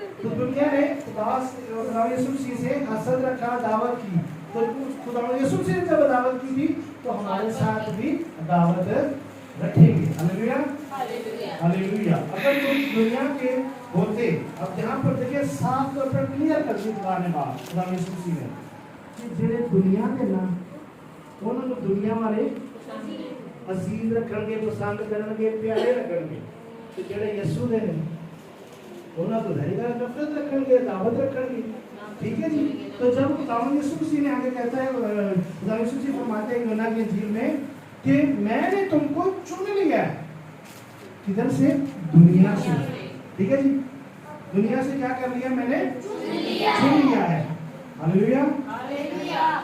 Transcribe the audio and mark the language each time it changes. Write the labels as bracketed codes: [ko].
[hi] तो दुनिया ने खुदा यीशु मसीह से हसद रखा, दावत की, तो खुदा यीशु मसीह ने जब दावत की थी तो हमारे साथ भी दावत रखेंगे। Hallelujah, hallelujah. अगर तुम दुनिया के होते, अब यहाँ पर देखिए साफ तौर पर क्लियर कर दी खुदा ने बात, खुदा यीशु मसीह ने कि [pa] जेड़े दुनिया के ना ਉਹਨਾਂ ਨੂੰ ਦੁਨੀਆ ਵਾਲੇ ਅਜ਼ੀਜ਼ ਰੱਖਣਗੇ, ਪਸੰਦ ਕਰਨਗੇ, ਪਿਆਰੇ ਲੱਗਣਗੇ। ਤੇ ਜਿਹੜੇ ਯਿਸੂ ਦੇ ਨੇ ਉਹਨਾਂ ਤੋਂ [hi] रहेगा नफरत रखेंगे, दावत रखेंगे। ठीक है जी। तो जब खुदावंद यीशु मसीह ने आगे कहता है, खुदावंद यीशु मसीह फरमाते हैं यूहन्ना की इंजील में कि मैंने तुमको चुन लिया है। किधर से? दुनिया से। ठीक है जी। दुनिया से क्या कर लिया? मैंने चुन लिया है। हालेलुया।